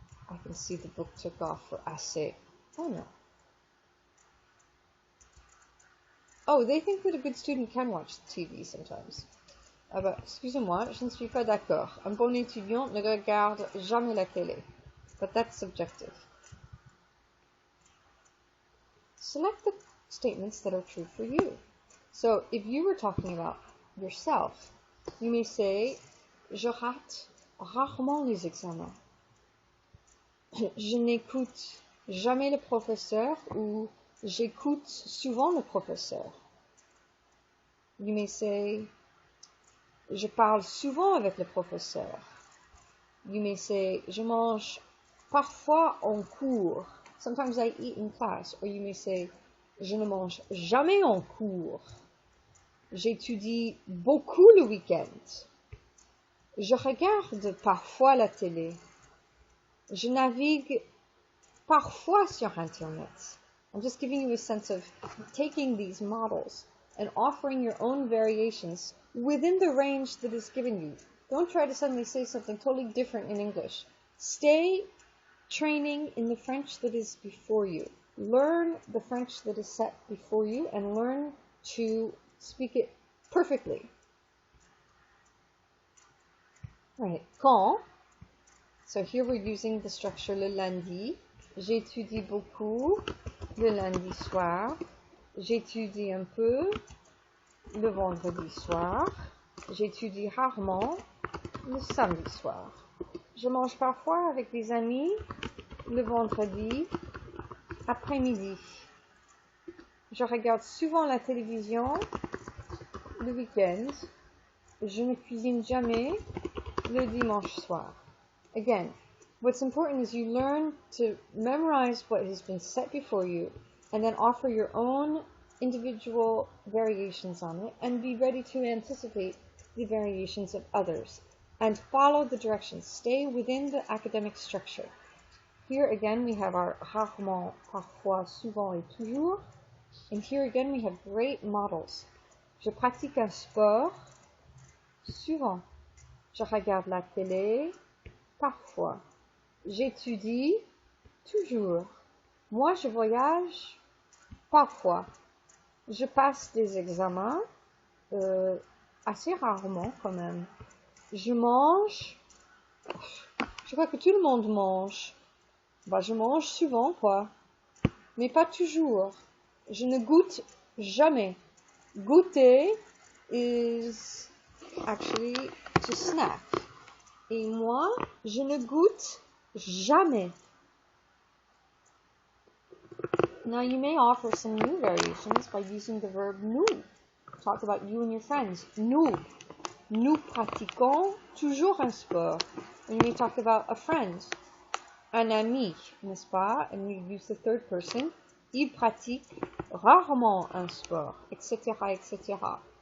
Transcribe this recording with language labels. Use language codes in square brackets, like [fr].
[en] I can see the book took off for assez. Oh no. Oh, they think that a good student can watch TV sometimes. [fr] Ah bah, excusez-moi, je ne suis pas d'accord. Un bon étudiant ne regarde jamais la télé. [en] But that's subjective. Select the statements that are true for you. So, if you were talking about yourself, you may say, [fr] je rate rarement les examens. Je n'écoute jamais le professeur ou j'écoute souvent le professeur. [en] You may say, [fr] je parle souvent avec le professeur. [en] You may say, [fr] je mange parfois en cours. [en] Sometimes I eat in class. Or you may say, [fr] je ne mange jamais en cours. J'étudie beaucoup le week-end. Je regarde parfois la télé. Je navigue parfois sur Internet. [en] I'm just giving you a sense of taking these models and offering your own variations within the range that is given you. Don't try to suddenly say something totally different in English. Stay training in the French that is before you. Learn the French that is set before you and learn to speak it perfectly. Right. Quand. So here we're using the structure [fr] le lundi. J'étudie beaucoup le lundi soir. J'étudie un peu le vendredi soir. J'étudie rarement le samedi soir. Je mange parfois avec des amis le vendredi après-midi. Je regarde souvent la télévision le week-end. Je ne cuisine jamais le dimanche soir. [en] Again, what's important is you learn to memorize what has been set before you and then offer your own individual variations on it and be ready to anticipate the variations of others and follow the directions. Stay within the academic structure. Here again we have our [fr] rarement, parfois, souvent et toujours. [en] And here again we have great models. [fr] Je pratique un sport souvent. Je regarde la télé parfois. J'étudie toujours. Moi je voyage parfois. Je passe des examens, assez rarement quand même. Je mange, je crois que tout le monde mange. Bah, je mange souvent, quoi. Mais pas toujours. Je ne goûte jamais. [en] Goûter is actually to snack. [fr] Et moi, je ne goûte jamais. [en] Now you may offer some new variations by using the verb nous. Talk about you and your friends. [fr] Nous pratiquons toujours un sport. [en] And you may talk about a friend, [fr] un ami, n'est-ce pas? [en] And you use the third person. [fr] Il pratique rarement un sport, [en] etc., etc.